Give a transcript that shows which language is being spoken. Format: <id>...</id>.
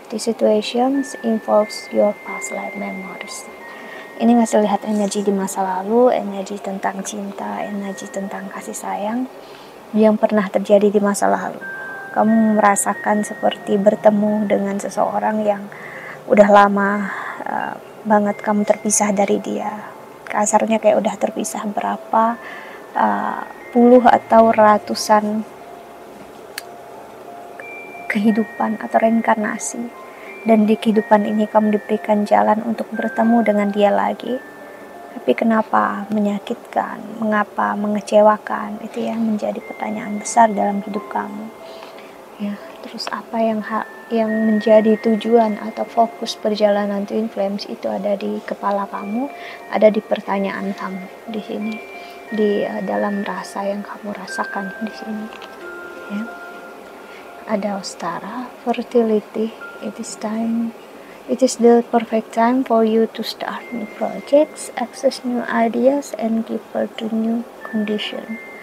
<en>The situations involves your past life memories.</en> <id>Ini ngasih lihat energi di masa lalu, energi tentang cinta, energi tentang kasih sayang yang pernah terjadi di masa lalu. Kamu merasakan seperti bertemu dengan seseorang yang udah lama banget kamu terpisah dari dia. Kasarnya kayak udah terpisah berapa puluh atau ratusan kehidupan atau reinkarnasi. Dan di kehidupan ini kamu diberikan jalan untuk bertemu dengan dia lagi. Tapi kenapa menyakitkan, mengapa mengecewakan, itu yang menjadi pertanyaan besar dalam hidup kamu. Ya, terus apa yang menjadi tujuan atau fokus perjalanan Twin Flames itu ada di kepala kamu, ada di pertanyaan kamu di sini, di dalam rasa yang kamu rasakan di sini. Ya. Ada Ostara, fertility.</id> <en>It is the perfect time for you to start new projects, access new ideas, and give birth to new condition.</en>